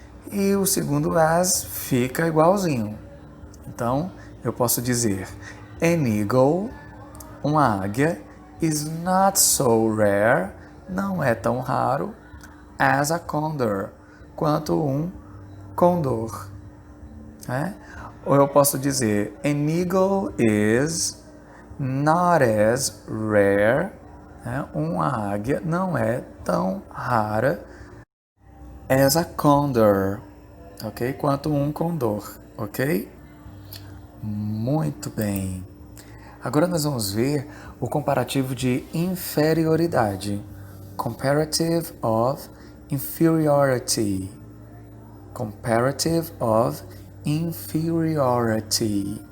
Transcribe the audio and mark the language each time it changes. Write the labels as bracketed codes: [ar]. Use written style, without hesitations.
[pt] E o segundo as fica igualzinho. Então, eu posso dizer [en] an eagle, [pt] uma águia, [en] is not so rare, [pt] não é tão raro, [en] as a condor, [pt] quanto um condor. Né? Ou eu posso dizer [en] an eagle is not as rare, [pt] né? Uma águia não é tão rara [en] as a condor, [pt] ok? Quanto um condor, ok? Muito bem. Agora nós vamos ver o comparativo de inferioridade. [en] Comparative of inferiority. Comparative of inferiority.